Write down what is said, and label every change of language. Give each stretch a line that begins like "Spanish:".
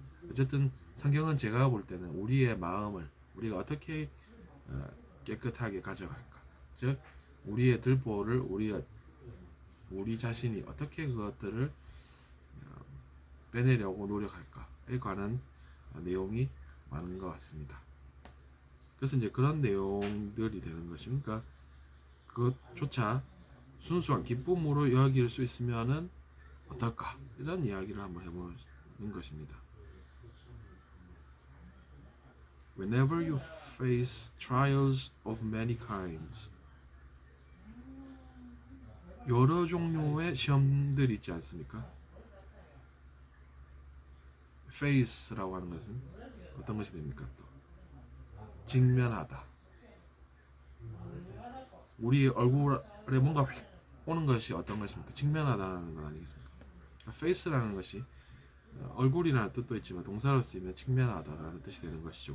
Korean: 어쨌든 성경은 제가 볼 때는 우리의 마음을 우리가 어떻게 깨끗하게 가져갈까, 즉 우리의 들보를 우리 자신이 어떻게 그것들을 빼내려고 노력할까에 관한 내용이 많은 것 같습니다. 그래서 이제 그런 내용들이 되는 것입니까? 그것조차 순수한 기쁨으로 여길 수 있으면은 어떨까? 이런 이야기를 한번 해보는 것입니다.
English: Whenever you face trials of many kinds,
Korean: 여러 종류의 시험들이 있지 않습니까? face라고 하는 것은 어떤 것이 됩니까? 또 직면하다. 우리 얼굴에 뭔가 오는 것이 어떤 것입니까? 직면하다는 건 아니겠습니까? face라는 것이 얼굴이라는 뜻도 있지만 동사로 쓰이면 직면하다라는 뜻이 되는 것이죠.